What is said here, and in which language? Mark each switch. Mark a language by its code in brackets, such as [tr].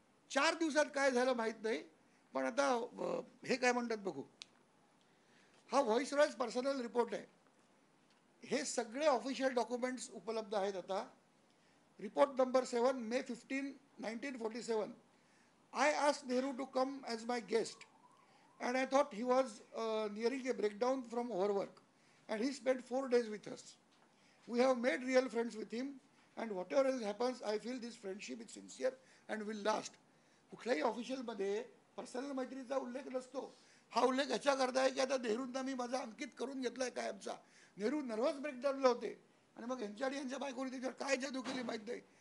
[mr] 4 दिवसात काय झालं माहीत नाही, पण आता हे काय म्हणतात बघू. हा व्हॉइसरॉयच पर्सनल रिपोर्ट आहे. हे सगळे ऑफिशियल डॉक्युमेंट्स उपलब्ध आहेत आता. Report number 7, May 15, 1947. [en] I asked Nehru to come as my guest and I thought he was nearing a breakdown from overwork and he spent 4 days with us. We have made real friends with him and whatever else happens, I feel this friendship is sincere and will last. [mr] कुठल्याही ऑफिशियलमध्ये personal मैत्रीचा उल्लेख नसतो. हा उल्लेख ह्याच्याकरता आहे की आता नेहरूंना मी माझा अंकित करून घेतला आहे कायमचा. नेहरू नर्वस ब्रेकडाऊनला होते आणि मग यांच्या आणि यांच्या बायकोने त्याच्यावर काय जादू केली माहीत नाही,